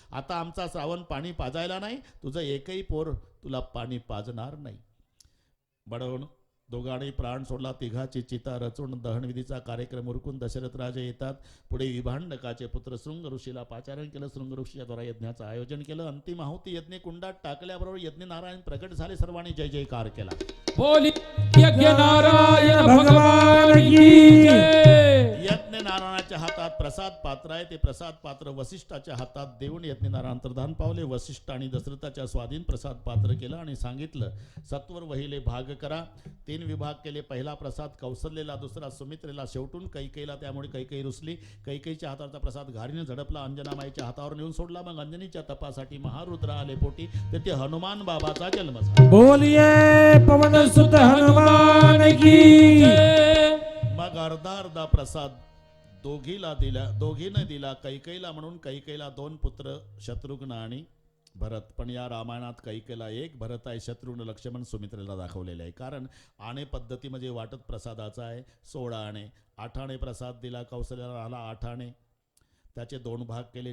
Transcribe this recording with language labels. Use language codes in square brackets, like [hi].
[mr] आता आमचा श्रावण पाणी पाजायला नाही, तुझं एकही पोर तुला पाणी पाजणार नाही. बडवून दोघांनी प्राण सोडला. तिघाची चिता रचून दहनविधीचा कार्यक्रम उरकून दशरथ राजे येतात. पुढे विभांडकाचे पुत्र शृंग ऋषीला पाचारण केलं. शृंग ऋषीच्या द्वारा यज्ञाचं आयोजन केलं. अंतिम आहुती यज्ञ कुंडात टाकल्याबरोबर यज्ञ नारायण प्रकट झाले. सर्वांनी जय जयकार केला. [hi] बोली यज्ञ नारायण भगवान की जय. [mr] यज्ञ नारायणाच्या हातात प्रसाद पात्र आहे. ते प्रसाद पात्र वसिष्ठाच्या हातात देऊन यज्ञ नारायण अंतर्धान पावले. वसिष्ठ आणि दशरथाच्या स्वाधीन प्रसाद पात्र केलं आणि सांगितलं, सत्वर वहिले भाग करा. 3 विभाग केले. पहिला प्रसाद कौसल्येला, दुसरा सुमित्रेला, शेवटून कैकेयीला. त्यामुळे कैकेयी रुसली. कैकेयीच्या हाताचा प्रसाद घारीने झडपला. अंजनामाईच्या हातावर नेऊन सोडला. मग अंजनीच्या तपासाठी महारुद्र आले पोटी. तेथे हनुमान बाबाचा जन्म झाला. [hi] बोलिए पवन सुत हनुमान की जय. [mr] मग अर्धा प्रसाद दोघीला दिला, दोघीने दिला. कैकेयीला म्हणून कैकेयीला 2 पुत्र शत्रुघ्न आणि भरत. पण या रामायणात कैकेयीला 1 भरत आहे, शत्रुघ्न लक्ष्मण सुमित्रेला दाखवलेले आहे. कारण आणे पद्धती म्हणजे वाटत प्रसादाचा आहे. 16 आणे. 8 आणे प्रसाद दिला. कौशल्याला राहिला 8 आणे. त्याचे 2 भाग केले.